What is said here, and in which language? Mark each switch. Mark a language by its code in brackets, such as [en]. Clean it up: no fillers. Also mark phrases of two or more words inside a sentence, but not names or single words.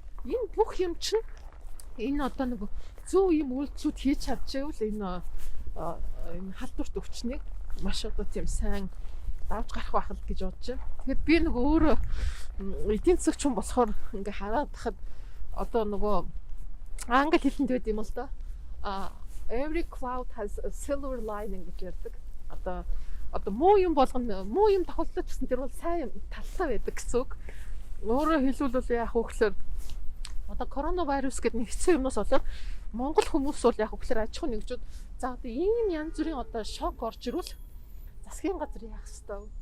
[mn] Энэ бүх юм чинь энэ одоо нэг зөв юм үйлдэлүүд хийж чадчихвэл энэ халдварт өвчнийг маш одоо тийм сайн давж гарах байх л гэж бодож байна. Тэгэхээр би нөгөө өөрөө эдийн засагч хүн болохоор ингээ хараад тахад одоо нөгөө англи хэлэнд байд юм л да. [en] Every cloud has a silver lining [mn] гэж ярьдаг. Одоо муу юм болгоно, муу юм тохиолдож гэсэн тэр бол сайн талтай байдаг гэсэн үг. Өөрөөр хэлбэл яг хөөхлөөр одоо коронавирус гэдэг нэг хэцүү юмнаас болоод Монгол хүмүүс бол яг хөөхлөөр аж ахуй нэгжүүд за одоо ийм янз бүрийн одоо шок орж ирвэл засгийн газар яах ёстой вэ?